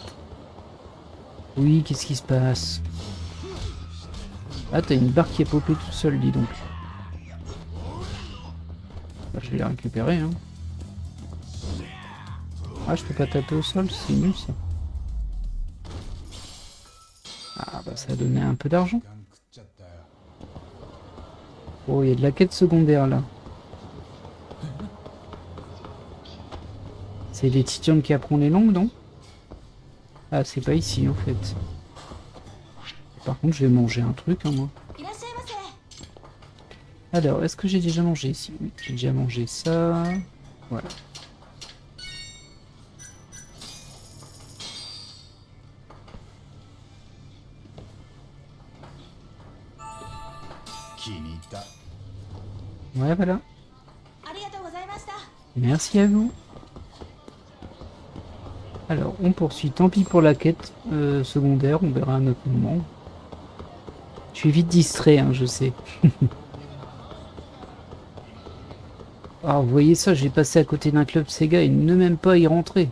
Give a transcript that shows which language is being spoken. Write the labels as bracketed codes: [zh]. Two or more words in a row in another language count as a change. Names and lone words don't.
[fr] Oui, qu'est-ce qui se passe? Ah, t'as une barre qui est popée tout seul, dis donc. Bah, je vais la récupérer, hein. Ah, je peux pas taper au sol, c'est nul ça. Ah, bah ça a donné un peu d'argent. [ja] ガン食っちゃったよ。 [fr] Oh, il y a de la quête secondaire là. C'est les Titians qui apprennent les langues, non? Ah, c'est pas ici en fait. Par contre, je vais manger un truc, hein, moi. Alors, est-ce que j'ai déjà mangé ici? Oui, j'ai déjà mangé ça. Voilà. Ouais, voilà. [ja] ありがとうございました。 [fr] Merci à vous. Alors, on poursuit. Tant pis pour la quête secondaire, on verra à un autre moment. Je suis vite distrait, hein, je sais. Alors, vous voyez ça, j'ai passé à côté d'un club Sega et ne même pas y rentrer.